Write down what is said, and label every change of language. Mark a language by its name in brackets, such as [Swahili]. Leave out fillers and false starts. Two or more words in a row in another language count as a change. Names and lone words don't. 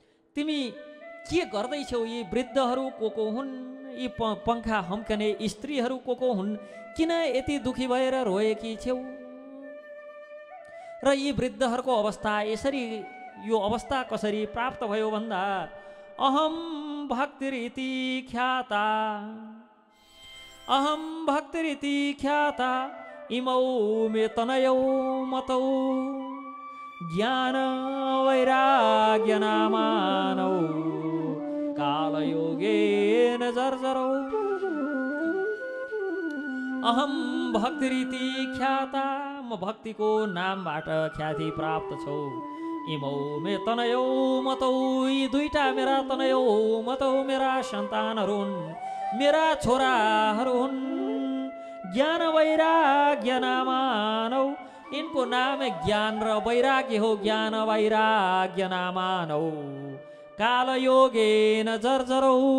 [Nepali] तिमी के गर्दैछौ? यी वृद्धहरू को हुन्? यी पङ्खा हम्कने स्त्रीहरू को हुन्? किन यति दुखी भएर रोएकी छेउ? र यी वृद्धहरूको अवस्था यसरी, यो अवस्था कसरी प्राप्त भयो भन्दा [Sanskrit] अहम भक्तिरिति ख्याता, अहम भक्तिरिति ख्याता इमौ मे तनयौ मतौ ज्ञान वैराग्य नामानौ कालयोगेन जर्जरौ। अहम भक्तिरिति ख्याता, [Nepali] म भक्तिको नामबाट ख्याति प्राप्त छौ। [Sanskrit] इमौ मे तनयौ मतौ, [Nepali] यी दुईटा मेरा [Sanskrit] तनयौ मतौ [Nepali] मेरा सन्तानहरू हुन्, मेरा छोराहरू हुन्। [Sanskrit] ज्ञान वैराग्य नामानौ, [Nepali] इनको नाम ज्ञान र वैराग्य हो। [Sanskrit] ज्ञान वैराग्य नामानौ कालयोगेन जर्जरौ।